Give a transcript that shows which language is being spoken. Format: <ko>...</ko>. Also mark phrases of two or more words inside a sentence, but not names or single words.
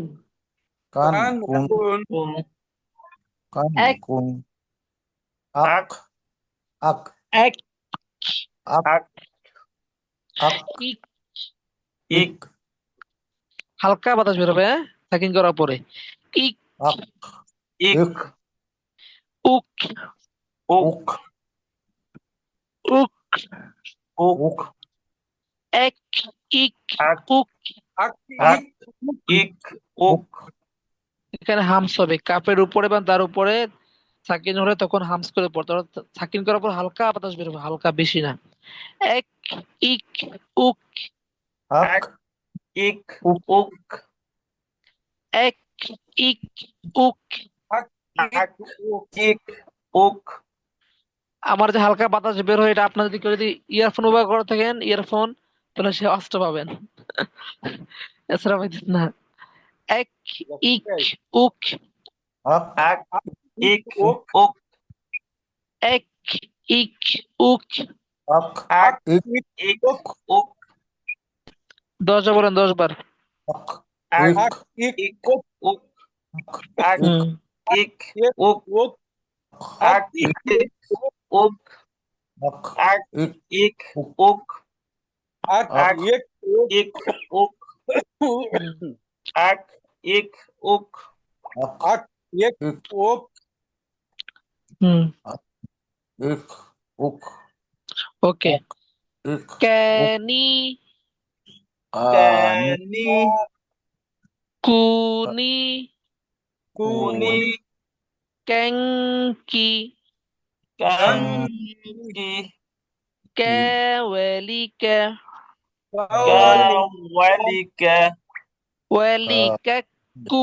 <bn>কান কান কুন কুন কুন কান এক কুন আক আক এক আক আক আক ইক ইক ইক হালকা বাতাস বেরোবে, হ্যাঁ, সাকিন করার পরে। ইক আক ইক ইক উক উক উক উক উক উক এক ইক আক উক। আক আক ইক উক এখানে হামস হবে কাপের উপরে বা তার উপরে সাকিন হলে তখন হামস করে পড়তে হবে। অর্থাৎ সাকিন করার পর হালকা বাতাস বেরোবে, হালকা, বেশি না। এক ইক উক আক আক ইক উক উক এক ইক উক। আক আক ইক উক আমার যে হালকা বাতাস বের হয়, এটা আপনার যদি কেউ যদি ইয়ারফোন ব্যবহার করে থাকেন, ইয়ারফোন, তাহলে সে অস্ত্র পাবেন। এছাড়া পাইতেন না। এক ইক উক আক আক ইক উক উক এক ইক উক। আক আক ইক ইক উক 10 বার বলেন, 10 বার। আক আক ইক আক ইক ইক উক উক আক হুম ইক ইক উক উক আক আক ইক ইক উক আক আক ইক ইক উক উক আক আক ইক উক ইক উক হুম আক ইক উক আক আক ইক ইক উক হুম ইক উক ওকে। উক ইক উক ক্যানি কানি কানি কুনি কুনি ক্যাঙ্কি কাঙ্কি ক্যাওয়েলিকা kawalika ওয়েলিকাকু</bn>